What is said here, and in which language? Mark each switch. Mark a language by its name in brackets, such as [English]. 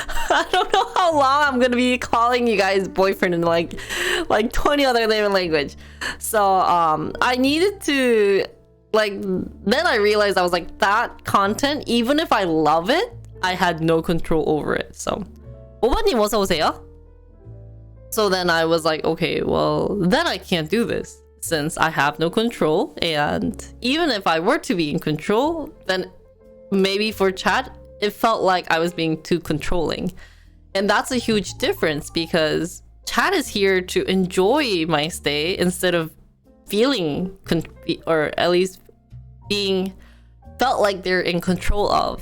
[English] I don't know how long I'm gonna be calling you guys boyfriend in like 20 other different language. So I needed to, like, then I realized, I was like, that content, even if I love it, I had no control over it. So [Korean] 오바님 어서 오세요. [English] So then I was like, okay, well, then I can't do this since I have no control. And even if I were to be in control, then maybe for chat, it felt like I was being too controlling. And that's a huge difference, because chat is here to enjoy my stay instead of feeling, or at least being felt like they're in control of.